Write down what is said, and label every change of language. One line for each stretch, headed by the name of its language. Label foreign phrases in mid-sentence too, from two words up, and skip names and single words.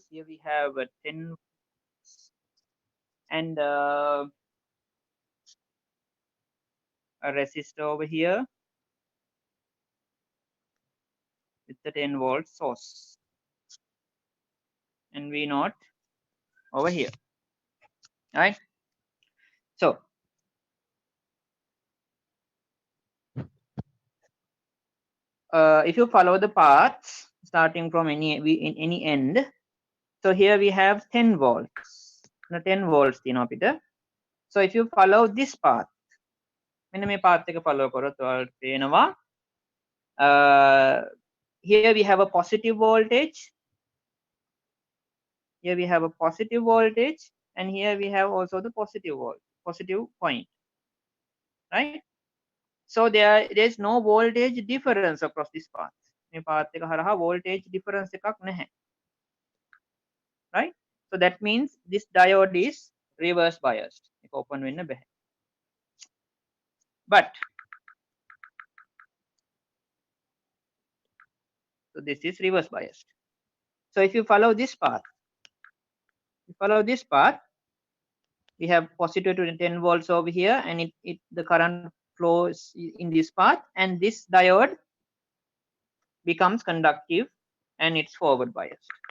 English: Here we have 10, and a resistor over here with the 10 volt source, and V naught over here, right? So if you follow the paths starting from any end, so here we have 10 volts.
Sinhala: No, 10 volts තියෙනවා අපිට.
English: So if you follow this path,
Sinhala: මෙන්න මේ path එක follow කරොත් ඔයාලට පේනවා
English: here we have a positive voltage, here we have a positive voltage, and here we have also the positive point, right? So there's no voltage difference across this path.
Sinhala: මේ path එක හරහා
English: voltage difference
Sinhala: එකක් නැහැ,
English: right? So that means this diode is reverse biased.
Sinhala: ඒක open වෙන්න බෑ.
English: But so this is reverse biased. So if you follow this path, we have positive to 10 volts over here, and the current flows in this path, and this diode becomes conductive and it's forward biased.